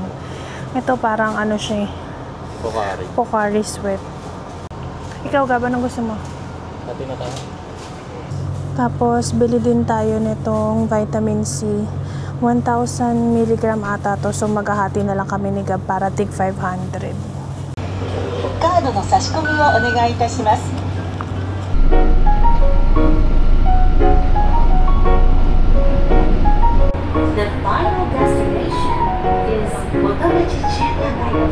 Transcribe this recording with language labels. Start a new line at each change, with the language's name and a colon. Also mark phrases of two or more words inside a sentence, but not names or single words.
Filipino: Ito parang ano siya, Pocari. Pocari Sweat. Ikaw, Gab, anong gusto mo? Pati na tayo. Tapos, bili din tayo nitong vitamin C. 1,000 mg ata to. So, maghahati na lang kami ni Gab para tig 500.
Japanese: カードの差し込みをお願いいたします。
English: The final destination is Motobuchi Chinagayo.